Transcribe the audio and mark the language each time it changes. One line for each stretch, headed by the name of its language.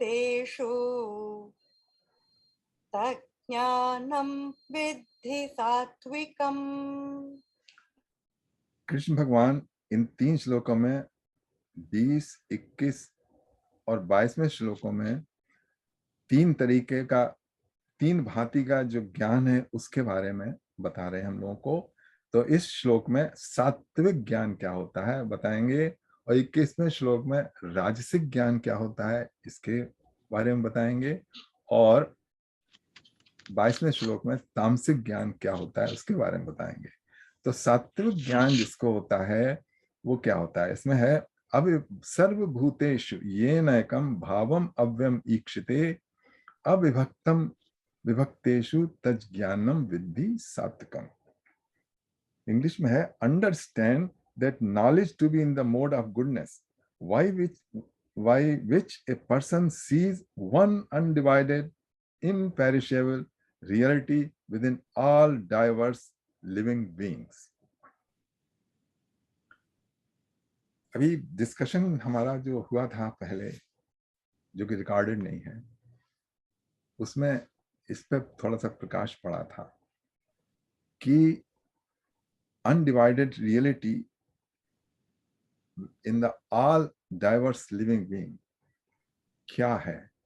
Sanskrit: भूतेषु तज्ज्ञानं विद्धि सात्विकम्।
Hindi: कृष्ण भगवान इन 3 श्लोकों में 20, 21 और 22वें श्लोकों में 3 तरीके का, 3 भांति का जो ज्ञान है उसके बारे में बता रहे हैं हम लोगों को। तो इस श्लोक में सात्विक ज्ञान क्या होता है बताएंगे, और 21वें श्लोक में राजसिक ज्ञान क्या होता है इसके बारे में बताएंगे, और 22वें श्लोक में तामसिक ज्ञान क्या होता है उसके बारे में बताएंगे। तो सात्विक ज्ञान जिसको होता है वो क्या होता है, इसमें है अब
Sanskrit: सर्वभूतेषु येन एकम भावम अव्यम ईक्षिते अविभक्तम विभक्तेषु तज्ज्ञानम विद्धि सात्विकम।
Hindi: इंग्लिश में है
English: Understand that knowledge to be in the mode of goodness by which a person sees one undivided imperishable reality within all diverse living beings.
Hindi: अभी डिस्कशन हमारा जो हुआ था पहले, जो कि रिकॉर्डेड नहीं है, उसमें इस पर थोड़ा सा प्रकाश पड़ा था कि
English: undivided reality in the all diverse living being
Hindi: क्या है।